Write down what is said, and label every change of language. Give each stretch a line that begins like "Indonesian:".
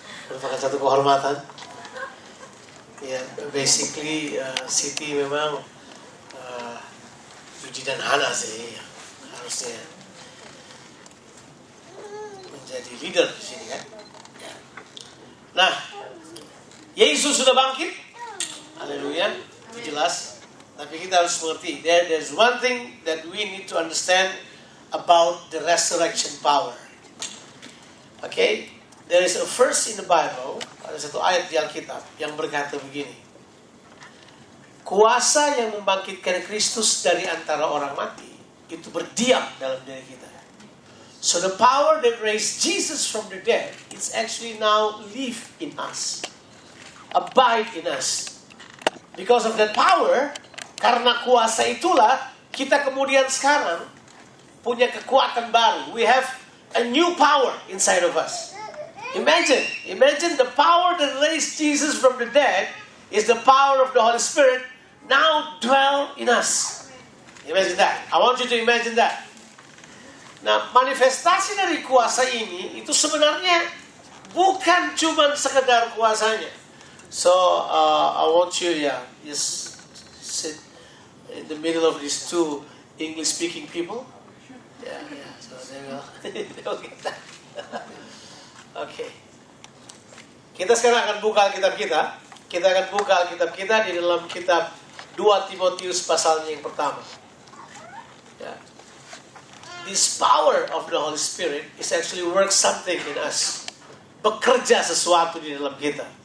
Indonesian: Merupakan satu kehormatan. Ya, basically Siti memang Yudi dan Hana sih harusnya menjadi leader di sini kan. Nah, Yesus sudah bangkit. Haleluya, itu jelas. Tapi kita harus mengerti,
English: there's one thing that we need to understand about the resurrection power. Okay, there is a verse in the Bible,
Indonesian: ada satu ayat di Alkitab yang berkata begini. Kuasa yang membangkitkan Kristus dari antara orang mati itu berdiam dalam diri kita.
English: So the power that raised Jesus from the dead, it's actually now live in us, abide in us. Because of that power,
Indonesian: karena kuasa itulah kita kemudian sekarang punya kekuatan baru.
English: We have a new power inside of us. Imagine the power that raised Jesus from the dead is the power of the Holy Spirit now dwell in us. Imagine that. I want you to imagine that.
Indonesian: Nah, manifestasi dari kuasa ini itu sebenarnya bukan cuma sekedar kuasanya.
English: So I want you, just sit in the middle of these two English-speaking people. So they will get that. Okay.
Indonesian: Kita sekarang akan buka Alkitab kita. Kita akan buka Alkitab kita di dalam kitab 2 Timotius pasalnya yang pertama.
English: This power of the Holy Spirit is actually work something in us.
Indonesian: Bekerja sesuatu di dalam kita.